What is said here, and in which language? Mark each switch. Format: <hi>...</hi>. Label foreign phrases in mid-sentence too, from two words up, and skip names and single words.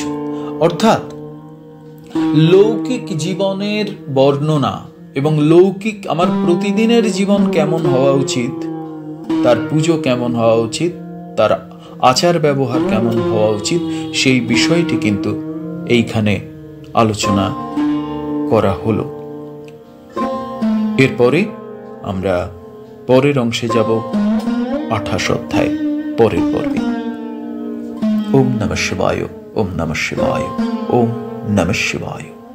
<bn>অর্থাৎ লৌকিক জীবনের বর্ণনা এবং লৌকিক আমার প্রতিদিনের জীবন কেমন হওয়া উচিত, তার পুজো কেমন হওয়া উচিত, তার আচার ব্যবহার কেমন হওয়া উচিত, সেই বিষয়টি কিন্তু এইখানে আলোচনা করা হলো। এরপরে আমরা পরের অংশে যাব 28 অধ্যায় পরের পর্বে।</bn> <sa>ওম নমঃ শিবায়, ওম নমঃ শিবায়, ওম নমঃ শিবায়।</sa>